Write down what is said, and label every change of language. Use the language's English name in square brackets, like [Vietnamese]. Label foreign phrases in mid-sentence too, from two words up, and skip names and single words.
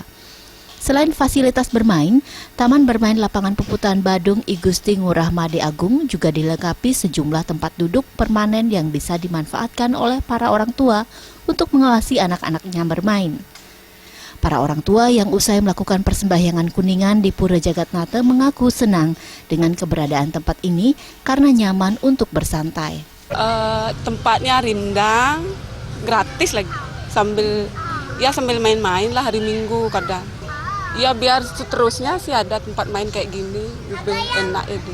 [Indonesian] Selain fasilitas bermain, Taman Bermain Lapangan Puputan Badung I Gusti Ngurah Made Agung juga dilengkapi sejumlah tempat duduk permanen yang bisa dimanfaatkan oleh para orang tua untuk mengawasi anak-anaknya bermain. Para orang tua yang usai melakukan persembahyangan kuningan di Pura Jagatnata mengaku senang dengan keberadaan tempat ini karena nyaman untuk bersantai. Tempatnya rindang, gratis lagi, sambil main-main lah hari Minggu kadang. Ya biar seterusnya sih ada tempat main kayak gini, lebih enak itu.